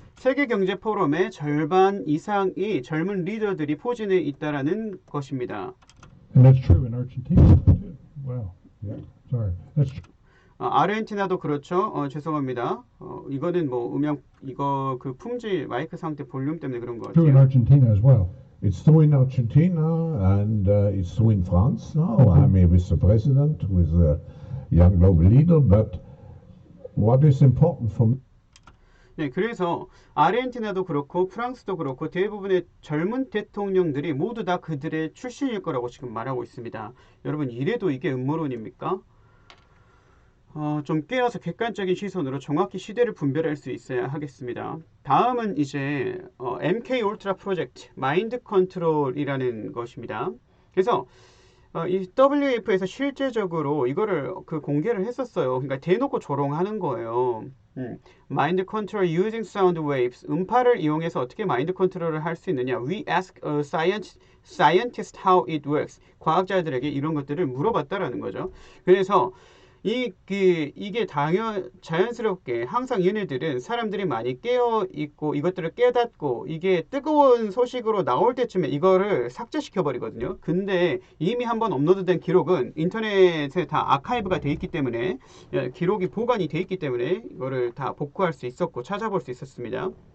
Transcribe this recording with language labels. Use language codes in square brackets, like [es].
[ko] 세계 경제 포럼의 절반 이상이 젊은 리더들이 포진해 있다라는 것입니다. [en] And that's true in Argentina too. Wow. Yeah. Sorry. That's true. [ko] 아르헨티나도 그렇죠. 죄송합니다. 이거는 뭐 이거 그 품질 마이크 상태 볼륨 때문에 그런 것 [en] True in [ko] 같아요. [en] Argentina as well. It's true in Argentina and it's true in France now. I mean, with the president, with a young global leader. But what is important for me [ko] 네, 그래서 아르헨티나도 그렇고 프랑스도 그렇고 대부분의 젊은 대통령들이 모두 다 그들의 출신일 거라고 지금 말하고 있습니다. 여러분 이래도 이게 음모론입니까? 좀 깨어서 객관적인 시선으로 정확히 시대를 분별할 수 있어야 하겠습니다. 다음은 이제 MK 울트라 프로젝트 마인드 컨트롤이라는 것입니다. 그래서 이 WF에서 실제적으로 이거를 공개를 했었어요. 그러니까 대놓고 조롱하는 거예요. 마인드 컨트롤 [en] using sound waves. [ko] 음파를 이용해서 어떻게 마인드 컨트롤을 할 수 있느냐. [en] We ask a scientist how it works. [ko] 과학자들에게 이런 것들을 물어봤다라는 거죠. 그래서 이게 자연스럽게 항상 얘네들은 사람들이 많이 깨어 있고 이것들을 깨닫고 이게 뜨거운 소식으로 나올 때쯤에 이거를 삭제시켜 버리거든요. 근데 이미 한번 업로드된 기록은 인터넷에 다 아카이브가 돼 있기 때문에 기록이 보관이 돼 있기 때문에 이거를 다 복구할 수 있었고 찾아볼 수 있었습니다.